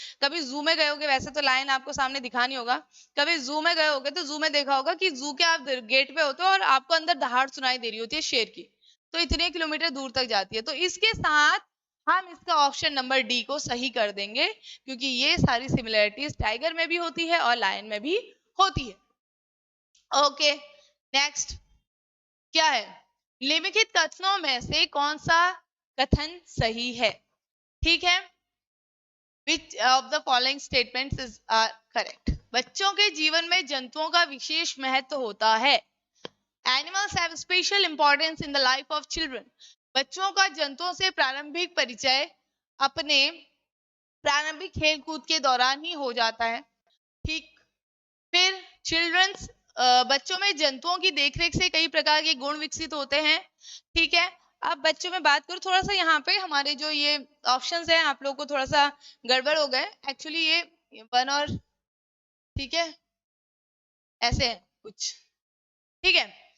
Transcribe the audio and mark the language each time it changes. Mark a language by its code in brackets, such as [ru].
[hi] कभी जू में गए होगे, वैसे तो लाइन आपको सामने दिखा नहीं होगा, कभी जू में गए होगे तो जू में देखा होगा कि जू के आप गेट पे होते हो और आपको अंदर दहाड़ सुनाई दे रही होती है शेर की, तो इतने किलोमीटर दूर तक जाती है। तो इसके साथ हम इसका ऑप्शन नंबर डी को सही कर देंगे, क्योंकि ये सारी सिमिलरिटीज टाइगर में भी होती है और लायन में भी होती है। ओके, नेक्स्ट क्या है, निम्नलिखित कथनों में से कौन सा कथन सही है, ठीक है। [en] Which of the following statements is correct? [hi] बच्चों के जीवन में जंतुओं का विशेष महत्व होता है। [en] Animals have special importance in the life of children. [hi] बच्चों का जंतुओं से प्रारंभिक परिचय अपने प्रारंभिक खेल कूद के दौरान ही हो जाता है, ठीक। फिर चिल्ड्रंस, बच्चों में जंतुओं की देखरेख से कई प्रकार के गुण विकसित होते हैं, ठीक है। अब बच्चों में बात करूं, थोड़ा सा यहाँ पे हमारे जो ये ऑप्शंस हैं आप लोगों को थोड़ा सा गड़बड़ हो गए एक्चुअली, ये 1 और, ठीक है, ऐसे है कुछ, ठीक है।